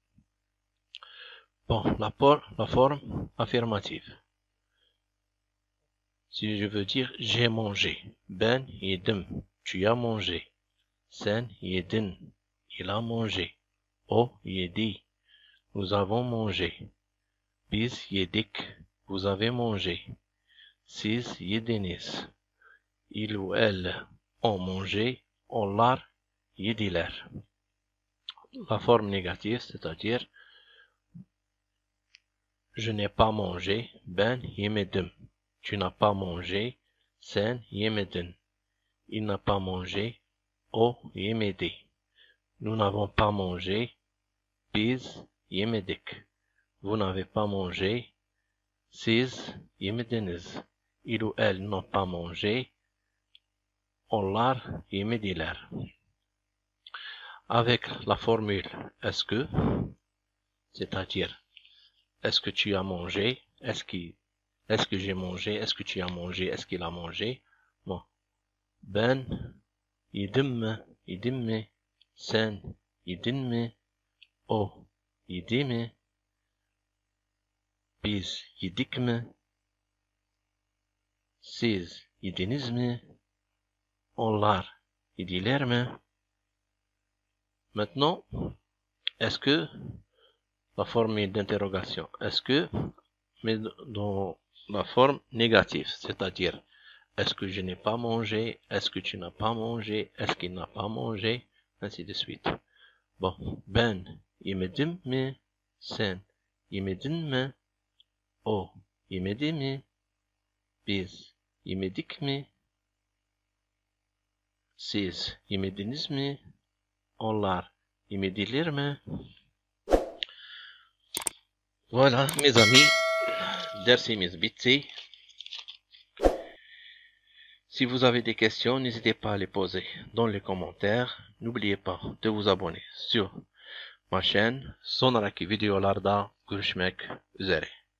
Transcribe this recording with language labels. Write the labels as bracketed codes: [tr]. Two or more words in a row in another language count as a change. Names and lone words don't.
[fr] Bon, la forme affirmative. Si je veux dire j'ai mangé, [tr] ben yedim, [fr] tu as mangé. [tr] Sen yedin, [fr] il a mangé. [tr] O yedi, [fr] nous avons mangé. [tr] Biz yedik, [fr] vous avez mangé. [tr] Siz yediniz, [fr] il ou elle ont mangé, [tr] onlar yediler. [fr] La forme négative, c'est-à-dire je n'ai pas mangé, [tr] ben yemedim. [fr] Tu n'as pas mangé, [tr] sen yemedin. [fr] Il n'a pas mangé, [tr] o yemedi. [fr] Nous n'avons pas mangé, [tr] biz yemedik. [fr] Vous n'avez pas mangé, [tr] siz yemediniz. [fr] il ou elle n'ont pas mangé. [tr] Onlar yemediler. [fr] Avec la formule est-ce que, c'est-à-dire est-ce que tu as mangé, est-ce que j'ai mangé, est-ce que tu as mangé, est-ce qu'il a mangé. Bon. [tr] Ben yedim mi, sen yedin mi, o yedi mi, biz yedik mi, siz yediniz mi, onlar yediler mi. [fr] Maintenant, est-ce que la formule d'interrogation, est-ce que, mais dans la forme négative, c'est-à-dire est-ce que je n'ai pas mangé, est-ce que tu n'as pas mangé, est-ce qu'il n'a pas mangé, ainsi de suite. Bon, [tr] ben yemedim mi, sen yemedin mi, o yemedi mi, biz yemedik mi, siz yemediniz mi, onlar yemediler mi. [fr] Voilà mes amis, [tr] dersimiz bitti. [fr] Si vous avez des questions, n'hésitez pas à les poser dans les commentaires. N'oubliez pas de vous abonner sur ma chaîne. [tr] Sonraki videolarda görüşmek üzere.